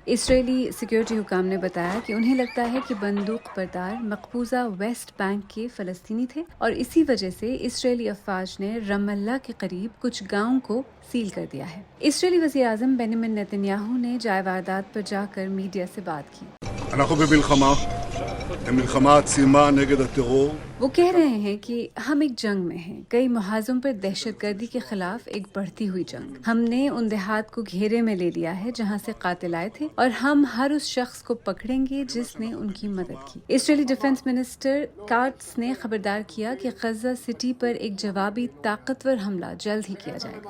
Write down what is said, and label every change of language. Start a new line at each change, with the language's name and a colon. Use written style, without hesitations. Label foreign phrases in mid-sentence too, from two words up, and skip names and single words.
Urdu: اسرائیلی سکیورٹی حکام نے بتایا کہ انہیں لگتا ہے کہ بندوق بردار مقبوضہ ویسٹ بینک کے فلسطینی تھے اور اسی وجہ سے اسرائیلی افواج نے رملہ کے قریب کچھ گاؤں کو سیل کر دیا ہے. اسرائیلی وزیر اعظم بینجمن نیتن یاہو نے جائے واردات پر جا کر میڈیا سے بات کی.
Hebrew: אנחנו במלחמה, מלחמה עצימה נגד הטרור.
Urdu: وہ کہہ رہے ہیں کہ ہم ایک جنگ میں ہیں، کئی محاذوں پر دہشت گردی کے خلاف ایک بڑھتی ہوئی جنگ. ہم نے ان دیہات کو گھیرے میں لے لیا ہے جہاں سے قاتل آئے تھے اور ہم ہر اس شخص کو پکڑیں گے جس نے ان کی مدد کی. اسرائیلی
English: defence minister
Urdu: کاٹز نے خبردار کیا کہ غزہ سٹی پر ایک جوابی طاقتور حملہ جلد ہی کیا جائے گا.